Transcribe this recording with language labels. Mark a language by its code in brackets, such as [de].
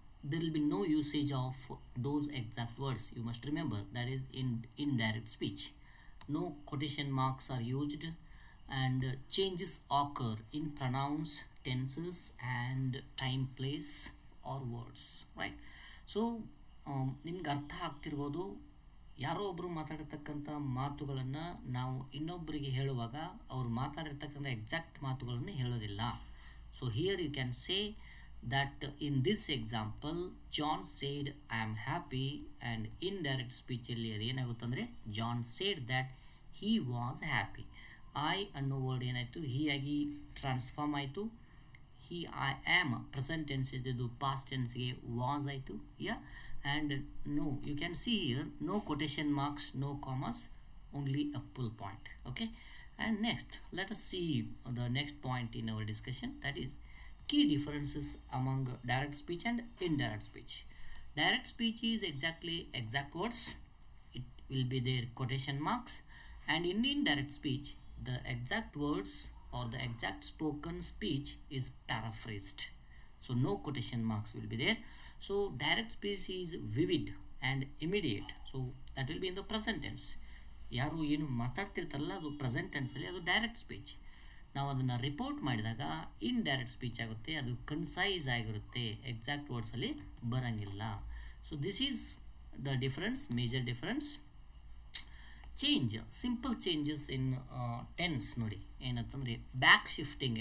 [en] There will be no usage of those exact words. You must remember that is in indirect speech. No quotation marks are used, and changes occur in pronouns, tenses and time, place or words, right? [kn] So ನಿಮ್ಗೆ ಅರ್ಥ ಆಗ್ತಿರ್ಬೋದು, ಯಾರೋ ಒಬ್ಬರು ಮಾತಾಡಿರ್ತಕ್ಕಂಥ ಮಾತುಗಳನ್ನು ನಾವು ಇನ್ನೊಬ್ಬರಿಗೆ ಹೇಳುವಾಗ ಅವರು ಮಾತಾಡಿರ್ತಕ್ಕಂಥ exact ಮಾತುಗಳನ್ನು ಹೇಳೋದಿಲ್ಲ. [en] so here you can say that in this example John said I am happy, and indirect speech [kn] ಅಲ್ಲಿ ಏನಾಗುತ್ತಂದರೆ [en] John said that he was happy. [kn] I ಅನ್ನೋ ವರ್ಡ್ ಏನಾಯಿತು, ಹಿ ಆಗಿ ಟ್ರಾನ್ಸ್ಫಾರ್ಮ್ ಆಯಿತು. [en] he I am present tense ಇದ್ದು past tense ಗೆ was ಆಯಿತು. yeah, and no, you can see here no quotation marks, no commas, only a full point. Okay, and next let us see the next point in our discussion, that is key differences among direct speech and indirect speech. Direct speech is exactly exact words, it will be their quotation marks, and in indirect speech the exact words or the exact spoken speech is paraphrased, so no quotation marks will be there. So direct speech is vivid and immediate, so that will be in the present tense. [kn] ಯಾರು ಏನು ಮಾತಾಡ್ತಿರ್ತಾರಲ್ಲ ಅದು present ಟೆನ್ಸಲ್ಲಿ ಅದು direct speech. ನಾವು ಅದನ್ನು report ಮಾಡಿದಾಗ indirect speech ಆಗುತ್ತೆ, ಅದು concise ಆಗಿರುತ್ತೆ, ಎಕ್ಸಾಕ್ಟ್ ವರ್ಡ್ಸಲ್ಲಿ ಬರೋಂಗಿಲ್ಲ. [en] So this is the difference, major difference. Change, simple changes in tense [kn] ನೋಡಿ ಏನಂತಂದರೆ [en] Back shifting.